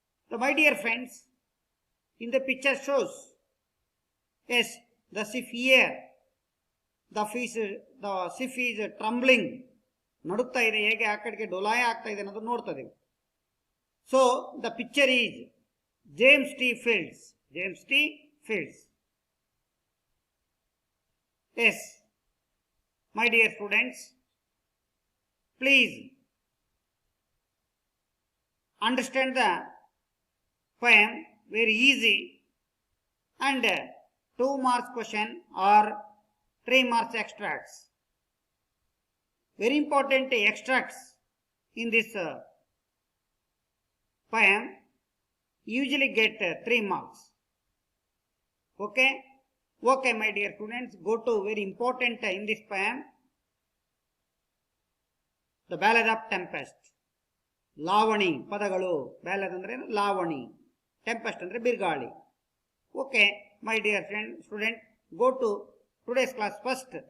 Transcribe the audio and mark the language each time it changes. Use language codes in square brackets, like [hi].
[en] So my dear friends, in the picture shows, yes, the ship here, the ship is trembling, [kn] ನಡುತ್ತಾ ಇದೆ, ಹೇಗೆ ಆ ಕಡೆಗೆ ಡೊಲಾಯ ಆಗ್ತಾ ಇದೆ ಅನ್ನೋದು ನೋಡ್ತಾ ಇದ್ದೀವಿ. [en] So the picture is James T. Fields. James T. Fields. Yes, my dear students, please understand the poem very easy, and 2 marks question or 3 marks extracts. Very important extracts in this poem usually get 3 marks. Okay? Okay, my dear students, go to very important in this poem, the Ballad of Tempest. [kn] ಲಾವಣಿ ಪದಗಳು, ಬ್ಯಾಲದ್ ಅಂದ್ರೆ ಲಾವಣಿ, tempest ಅಂದ್ರೆ ಬಿರುಗಾಳಿ. [en] Okay my dear friend student, go to today's class first.